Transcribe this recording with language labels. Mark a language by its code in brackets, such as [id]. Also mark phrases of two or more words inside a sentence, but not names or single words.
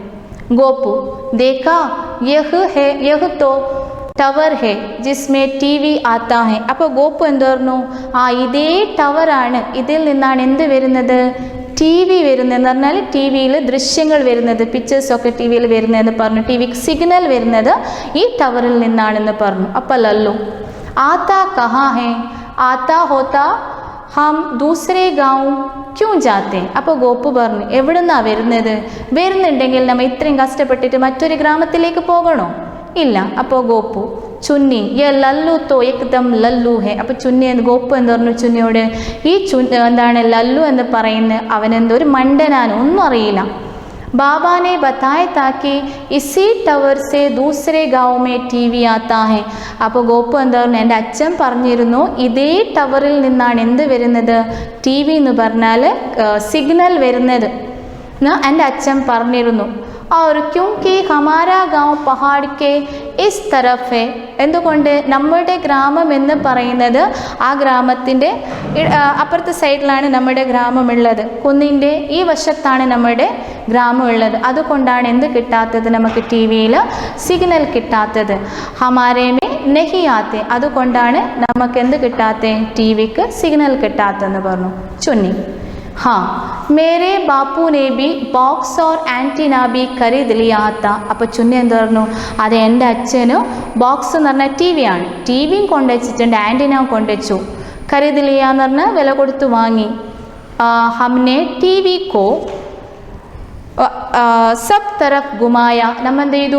[hi] गोपू देखा यह है, यह तो टावर है जिसमें टी वी आता है. [ml] അപ്പോൾ ഗോപു എന്ത് പറഞ്ഞു? ഇതേ ടവറാണ്, ഇതിൽ നിന്നാണ് എന്ത് വരുന്നത്? ടി വി വരുന്നതെന്ന് പറഞ്ഞാൽ ടി വിയിൽ ദൃശ്യങ്ങൾ വരുന്നത്, പിക്ചേഴ്സൊക്കെ ടി വിയിൽ വരുന്നതെന്ന് പറഞ്ഞു. ടി വിക്ക് സിഗ്നൽ വരുന്നത് ഈ ടവറിൽ നിന്നാണെന്ന് പറഞ്ഞു. [hi] അപ്പോൾ ലല്ലു आता कहाँ है? आता होता हम दूसरे गाँव क्यों जाते? [ml] അപ്പോൾ ഗോപു പറഞ്ഞു, എവിടുന്നാണ് വരുന്നത്? വരുന്നുണ്ടെങ്കിൽ നമ്മൾ ഇത്രയും കഷ്ടപ്പെട്ടിട്ട് മറ്റൊരു ഗ്രാമത്തിലേക്ക് പോകണോ? ഇല്ല. [hi] അപ്പോൾ ഗോപു चुन्नी ये लल्लू तो एकदम लल्लू है. [ml] അപ്പോൾ ചുന്നി ഗോപു എന്ന് പറഞ്ഞു ചുന്നിയോട്, ഈ എന്താണ് ലല്ലു എന്ന് പറയുന്നത്? അവനെന്തോ ഒരു മണ്ടനാണ്, ഒന്നും അറിയില്ല. [hi] बाबा ने बताया था कि इसी ടവർ से दूसरे गाँव में ടി വി आता है. [ml] അപ്പോൾ ഗോപു എന്താ പറഞ്ഞു? എൻ്റെ അച്ഛൻ പറഞ്ഞിരുന്നു ഇതേ ടവറിൽ നിന്നാണ് എന്ത് വരുന്നത്? ടി വി എന്ന് പറഞ്ഞാൽ സിഗ്നൽ വരുന്നത് എൻ്റെ അച്ഛൻ പറഞ്ഞിരുന്നു. [hi] और क्योंकि हमारा गाँव पहाड़ के इस तरफ है. [ml] എന്തുകൊണ്ട്? നമ്മുടെ ഗ്രാമം എന്ന് പറയുന്നത് ആ ഗ്രാമത്തിൻ്റെ അപ്പുറത്തെ സൈഡിലാണ് നമ്മുടെ ഗ്രാമമുള്ളത്. കുന്നിൻ്റെ ഈ വശത്താണ് നമ്മുടെ ഗ്രാമമുള്ളത്. അതുകൊണ്ടാണ് എന്ത് കിട്ടാത്തത്? നമുക്ക് ടി വിയിൽ സിഗ്നൽ കിട്ടാത്തത്. [hi] हमारे में नहीं आते. [ml] അതുകൊണ്ടാണ് നമുക്ക് എന്ത് കിട്ടാത്തത്? ടി വിക്ക് സിഗ്നൽ കിട്ടാത്തെന്ന് പറഞ്ഞു ചുന്നി. [hi] हाँ मेरे बापू ने भी बॉक्स और ആൻറ്റിന भी खरीद लिया था. [ml] അപ്പോൾ ചുന്നി എന്ത് പറഞ്ഞു? അത് എൻ്റെ അച്ഛനും ബോക്സ് എന്ന് പറഞ്ഞാൽ ടി വി ആണ്, ടി വിയും കൊണ്ടുവച്ചിട്ടുണ്ട്, ആൻറ്റിന കൊണ്ടുവച്ചു. [hi] खरीद लिया [ml] എന്ന് പറഞ്ഞാൽ വില കൊടുത്ത് വാങ്ങി. [hi] हमने टी वी को सब तरफ घुमाया. [ml] നമ്മൾ എന്ത് ചെയ്തു?